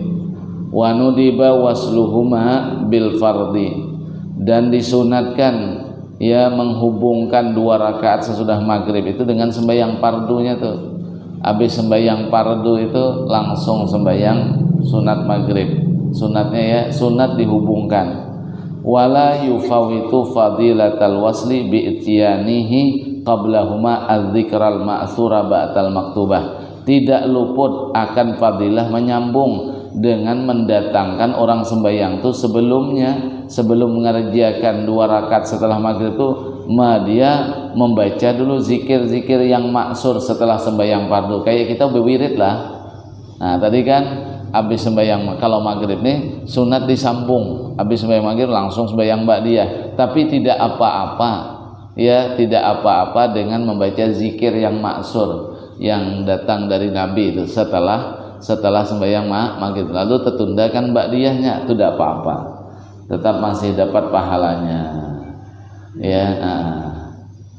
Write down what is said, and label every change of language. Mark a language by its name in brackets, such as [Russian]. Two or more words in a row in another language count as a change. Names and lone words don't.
[Arabic] ونُدب وصلهما بالفرض, [Indonesian] dan disunatkan ya menghubungkan 2 rakaat sesudah maghrib itu dengan sembahyang pardunya tuh. Habis sembahyang pardu itu langsung sembahyang sunat maghrib. Sunatnya ya, sunat dihubungkan. [Arabic] ولا يفوت فضيلة الوصل بإتيانه قبلهما الذكر المأثور بعد المكتوبة. [Indonesian] Tidak luput akan fadilah menyambung dengan mendatangkan orang sembahyang itu sebelumnya, sebelum mengerjakan 2 rakaat setelah maghrib itu dia membaca dulu zikir-zikir yang maksur setelah sembahyang fardu. Kayak kita berwirid lah. Nah tadi kan habis sembahyang, kalau maghrib nih sunat disambung, habis sembahyang maghrib langsung sembahyang ba'diyah, tapi tidak apa-apa ya, tidak apa-apa dengan membaca zikir yang maksur yang datang dari Nabi itu setelah sembahyang maghrib, lalu tertundakan ba'diyahnya, itu tidak apa-apa, tetap masih dapat pahalanya ya.